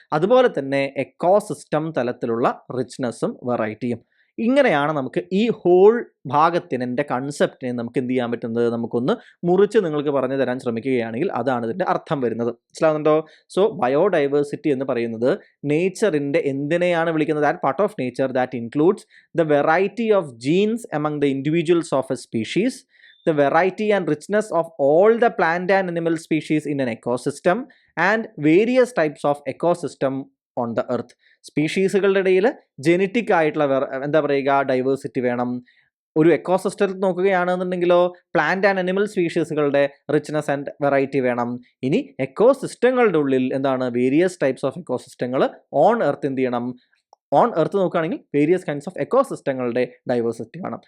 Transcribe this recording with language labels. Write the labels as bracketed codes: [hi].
[ml] അതുപോലെ തന്നെ എക്കോസിസ്റ്റം തലത്തിലുള്ള റിച്ച്നെസ്സും വെറൈറ്റിയും. ഇങ്ങനെയാണ് നമുക്ക് ഈ ഹോൾ ഭാഗത്തിനെ കൺസെപ്റ്റിനെ നമുക്ക് എന്ത് ചെയ്യാൻ പറ്റുന്നത്, നമുക്കൊന്ന് മുറിച്ച് നിങ്ങൾക്ക് പറഞ്ഞു തരാൻ ശ്രമിക്കുകയാണെങ്കിൽ അതാണ് ഇതിൻ്റെ അർത്ഥം വരുന്നത്. മനസ്സിലാവുന്നുണ്ടോ? സോ ബയോഡൈവേഴ്സിറ്റി എന്ന് പറയുന്നത് നേച്ചറിൻ്റെ എന്തിനെയാണ് വിളിക്കുന്നത്? [en] That part of nature that includes the variety of genes among the individuals of a species, the variety and richness of all the plant and animal species in an ecosystem, and various types of ecosystem on the earth. [ml] സ്പീഷീസുകളുടെ ഇടയിൽ genetic ആയിട്ടുള്ള എന്താ പറയുക, diversity വേണം. ഒരു എക്കോസിസ്റ്റത്തിൽ നോക്കുകയാണെന്നുണ്ടെങ്കിലോ plant and animal സ്പീഷീസുകളുടെ richness and variety വേണം. ഇനി എക്കോസിസ്റ്റങ്ങളുടെ ഉള്ളിൽ എന്താണ്, various types of എക്കോസിസ്റ്റങ്ങൾ on earth എന്ത് ചെയ്യണം, ഓൺ എർത്ത് നോക്കുകയാണെങ്കിൽ വേരിയസ് കൈൻഡ്സ് ഓഫ് എക്കോസിസ്റ്റങ്ങളുടെ ഡൈവേഴ്സിറ്റി വേണം.